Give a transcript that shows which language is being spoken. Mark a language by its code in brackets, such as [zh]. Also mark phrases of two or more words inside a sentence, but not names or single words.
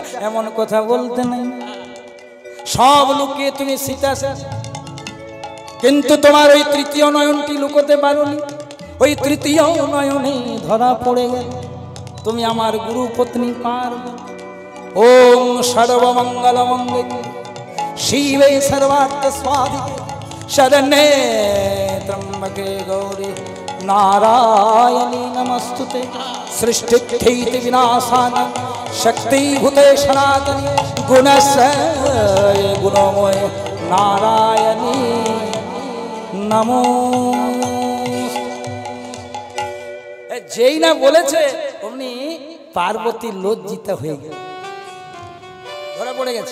[bn] এমন কথা বলতে নাই, সব লুকিয়ে তুমি সীতা, কিন্তু তোমার ওই তৃতীয় নয়নটি লুকোতে পারোনি। ওই তৃতীয় নয়নে ধরা পড়ে গেল তুমি আমার গুরু পত্নী পার্বতী। [sa] ওম সর্বমঙ্গল মঙ্গলে শিবে সর্বার্থ স্বাধিকে শরণ্যে ত্র্যম্বকে গৌরী নারায়ণী নমস্তুতে। সৃষ্টিস্থিতি বিনাশান শক্তিভূতে সনাতনী গুণস্বয় গুণময় নারায়ণী নমো। [bn] যেই না বলেছে অমনি পার্বতী লজ্জিত হয়ে গেল, ধরা পড়ে গেছে।